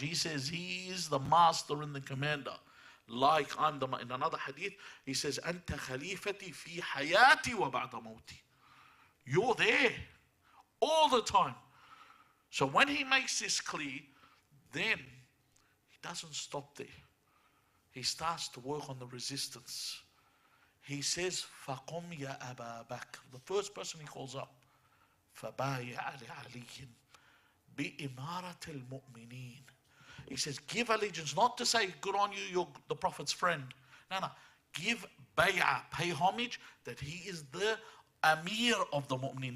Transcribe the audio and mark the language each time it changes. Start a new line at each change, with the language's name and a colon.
English: He says he is the master and the commander. Like I'm the, in another hadith, he says,
Arabic: Anta khalifati fi hayati wa ba'da mawti.
English: You're there all the time. So when he makes this clear, then he doesn't stop there. He starts to work on the resistance. He says,
Arabic: فَقُمْ يَا أَبَا بَكْرٍ.
English: The first person he calls up,
Arabic: فَبَايَعَ لِعَلِيٍّ بِإِمَارَةِ الْمُؤْمِنِينَ.
English: He says, give allegiance, not to say, good on you, you're the Prophet's friend. No. Give bay'ah, pay homage, that he is the Amir of the Mu'minin.